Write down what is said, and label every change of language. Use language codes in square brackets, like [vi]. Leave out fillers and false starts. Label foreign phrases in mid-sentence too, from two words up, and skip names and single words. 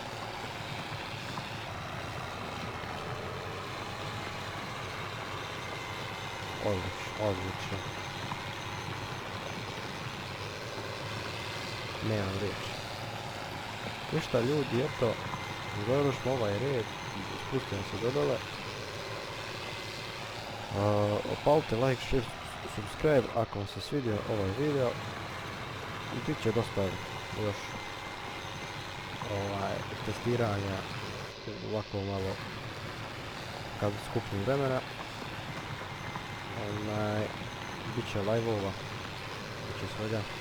[bs] Odlično. Nemam riječi. Ništa ljudi, eto, završimo ovaj red, spustimo se do dole. Opalite [en] like, share, subscribe [bs] ako vam se svidio ovaj video. I bit će dosta još testiranja ovako malo kad skupim vremena. Bit će live-ova, bit će svega.